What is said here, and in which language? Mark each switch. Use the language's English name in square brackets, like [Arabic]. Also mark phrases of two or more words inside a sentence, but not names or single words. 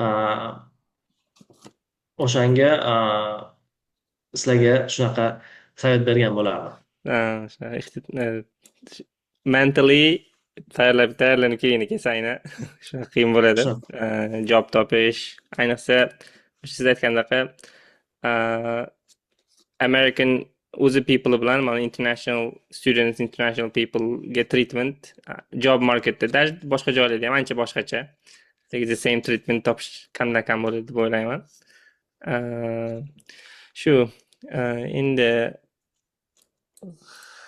[Uzbek] O'shanga sizlarga shunaqa savol bergan bo'lardim. Mentally tayyorlanib keyin kelsanglar shunaqa qiyin bo'ladi. Job topish, ayniqsa siz aytgandaqa American o'zi people bilan mana [English] international students, international people get treatment job marketda [Uzbek] boshqa joylarda ham ancha boshqacha. [English] The same treatment [Uzbek] topish kamdan kam bo'ladi deb o'ylayman. Shu endi